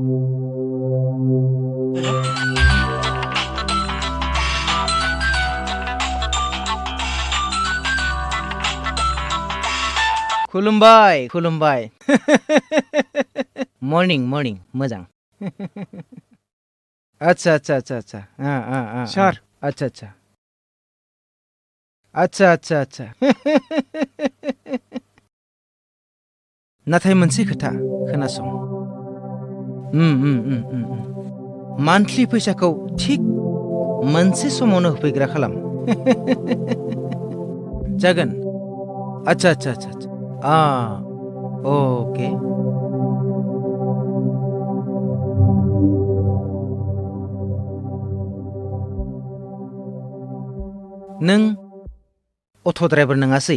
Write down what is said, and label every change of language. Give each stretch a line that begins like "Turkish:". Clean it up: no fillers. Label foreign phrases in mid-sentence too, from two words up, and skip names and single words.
Bodo: खुलुमबाय खुलुमबाय मर्निं मोजां अच्छा Sar. अच्छा नाथाय मोनसे खोथा खोनासं मान्थलि फैसाखौ थिक मोनसे समावनो होफैग्रा खालाम जागोन अच्छा ओके नों अट' ड्राइभार नङासै